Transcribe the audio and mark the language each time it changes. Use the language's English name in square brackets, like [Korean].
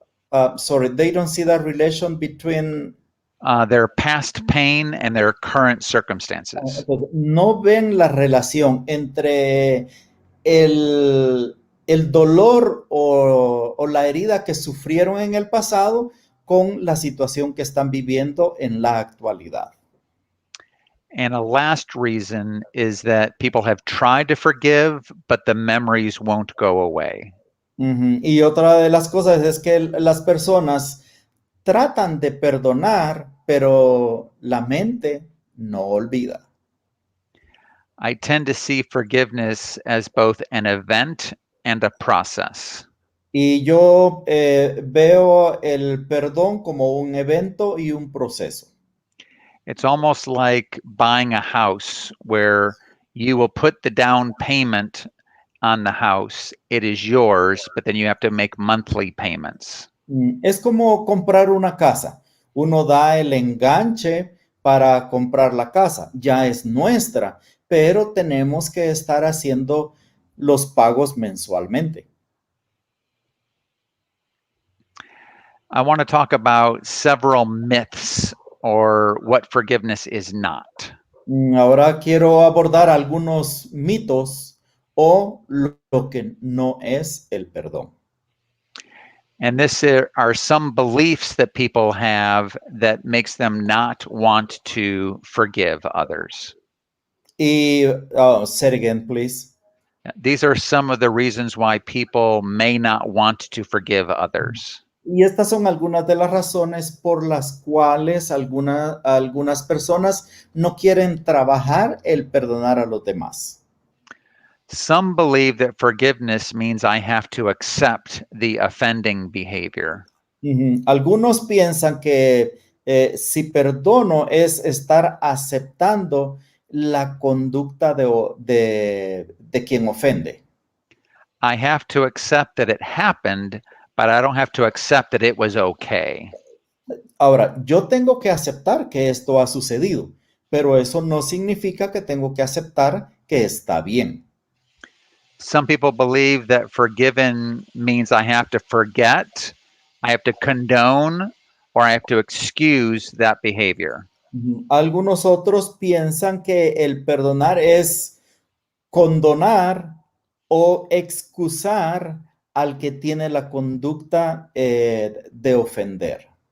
[English] They don't see that relation between. Their past pain and their current circumstances. [Spanish] No ven la relación entre el dolor o la herida que sufrieron en el pasado con la situación que están viviendo en la actualidad. [English] And a last reason is that people have tried to forgive, but the memories won't go away. [Spanish] Y otra de las cosas es que las personas tratan de perdonar, pero la mente no olvida. [English] I tend to see forgiveness as both an event and a process. [Spanish] Y yo veo el perdón como un evento y un proceso. [English] It's almost like buying a house where you will put the down payment on the house. It is yours, but then you have to make monthly payments. [Spanish] Es como comprar una casa. Uno da el enganche para comprar la casa. Ya es nuestra, pero tenemos que estar haciendo los pagos mensualmente. [English] I want to talk about several myths or what forgiveness is not. [Spanish] Ahora quiero abordar algunos mitos o lo que no es el perdón. [English] And this are some beliefs that people have that makes them not want to forgive others. Y say it again, please. These are some of the reasons why people may not want to forgive others. [Spanish] Y estas son algunas de las razones por las cuales algunas personas no quieren trabajar el perdonar a los demás. [English] Some believe that forgiveness means I have to accept the offending behavior. [Spanish] Algunos piensan que si perdono es estar aceptando la conducta de quien ofende. [English] I have to accept that it happened, but I don't have to accept that it was okay. [Spanish] Ahora, yo tengo que aceptar que esto ha sucedido, pero eso no significa que tengo que aceptar que está bien. [English] Some people believe that forgiven means I have to forget, I have to condone, or I have to excuse that behavior. [Spanish] Algunos otros piensan que el perdonar es condonar o excusar al que tiene la conducta de ofender.